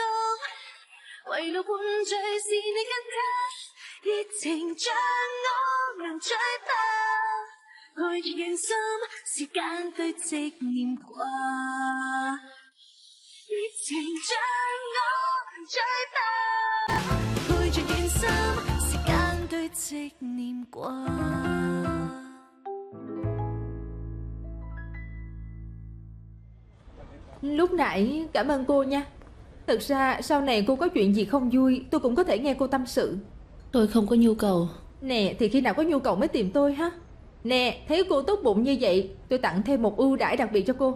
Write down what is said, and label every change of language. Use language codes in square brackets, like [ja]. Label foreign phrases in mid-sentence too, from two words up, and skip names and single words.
[zh] 為路伴隨是你跟他，熱情像我能追吧，愛越用心，時間堆積念掛。熱情像我能追吧，愛越用心，時間堆積念掛。 [vi] Lúc nãy cảm ơn cô nha. Thực ra sau này cô có chuyện gì không vui tôi cũng có thể nghe cô tâm sự. Tôi không có nhu cầu. Nè, thì khi nào có nhu cầu mới tìm tôi ha. Nè, thấy cô tốt bụng như vậy, tôi tặng thêm một ưu đãi đặc biệt cho cô.